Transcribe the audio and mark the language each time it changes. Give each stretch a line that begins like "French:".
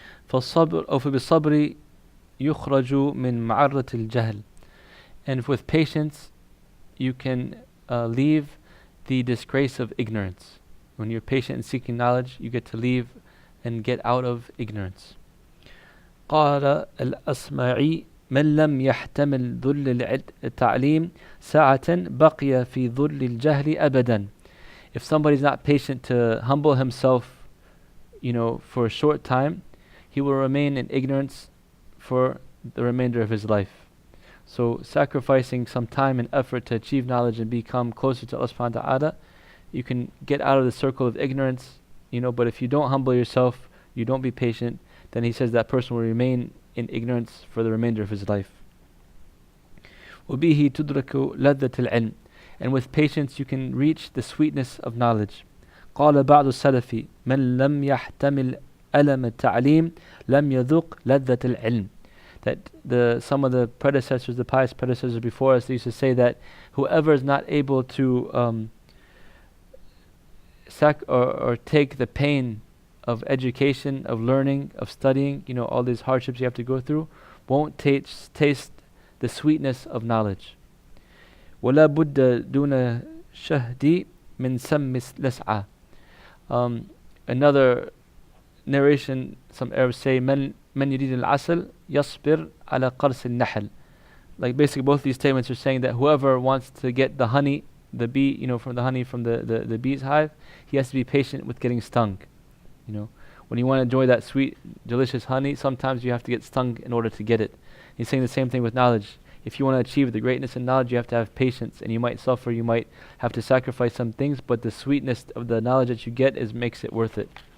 Arabic: فَالصَّبْرُ أو فَبِالصَّبْرِ يُخْرَجُ مِنْ مَعَرَّةِ الْجَهْلِ.
English: And with patience, you can leave the disgrace of ignorance. When you're patient and seeking knowledge, you get to leave and get out of ignorance.
Arabic: قال الأصمعي من لم يحتمل ذل التعليم ساعة بقي في ذل الجهل أبدا.
English: If somebody's not patient to humble himself, for a short time, he will remain in ignorance for the remainder of his life. So sacrificing some time and effort to achieve knowledge and become closer to Allah subhanahu wa ta'ala, you can get out of the circle of ignorance, but if you don't humble yourself, you don't be patient, then he says that person will remain in ignorance for the remainder of his life.
Arabic: وَبِهِ تُدْرَكُ لَذَّةِ الْعِلْمِ.
English: And with patience you can reach the sweetness of knowledge.
Arabic: قال بعض السلف من لم يحتمل ألم التعليم لم يذق لذة العلم.
English: That some of the predecessors, the pious predecessors before us, they used to say that whoever is not able to take the pain of education, of learning, of studying, all these hardships you have to go through, won't taste the sweetness of knowledge.
Arabic: ولا بد دون شهد من سم لسعة.
English: Another narration, some Arabs say
Arabic: من يريد العسل يصبر على قرص النحل.
English: Like basically both these statements are saying that whoever wants to get the honey, the bee, from the honey from the bee's hive, he has to be patient with getting stung. When you want to enjoy that sweet, delicious honey, sometimes you have to get stung in order to get it. He's saying the same thing with knowledge. If you want to achieve the greatness in knowledge, you have to have patience, and you might suffer, you might have to sacrifice some things, but the sweetness of the knowledge that you get makes it worth it.